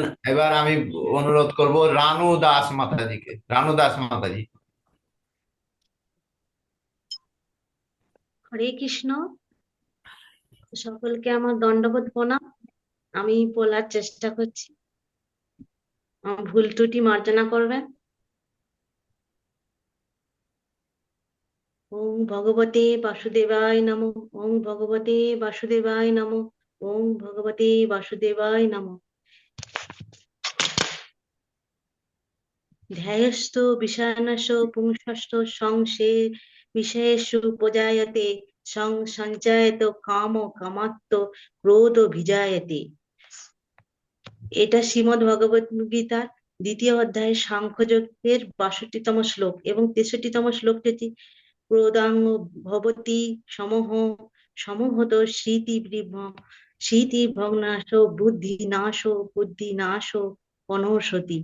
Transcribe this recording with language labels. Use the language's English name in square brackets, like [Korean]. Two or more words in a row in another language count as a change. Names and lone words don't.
[Bangla] এবার আমি অনুরোধ করব রানু দাস মাতাজিকে। রানু দাস মাতাজি। হরে কৃষ্ণ, সকলকে আমার দণ্ডবোধ প্রণাম। আমি বলার চেষ্টা করছি, আমার ভুল ত্রুটি মার্জনা করবেন। [Sanskrit] ওম ভগবতে বাসুদেবায় নমঃ। ওম ভগবতে বাসুদেবায় নমঃ। ওম ভগবতে বাসুদেবায় নমঃ। ধ্যায়স্থ বিষয়ানস পুংসস্থ সংসে বিষয়েষু প্রজায়তে সঞ্চয়ত কাম কামাত্ম ক্রোধ বিজায়তে। [Bangla] এটা শ্রীমদ্ ভগবত গীতার 2য় অধ্যায়ের সাংখ্যযোগের 62তম শ্লোক এবং 63তম শ্লোকটি [Sanskrit] ক্রোধাং ভবতি সমহত স্মৃতি ভগ্নাশ বুদ্ধি নাশ অনসতি।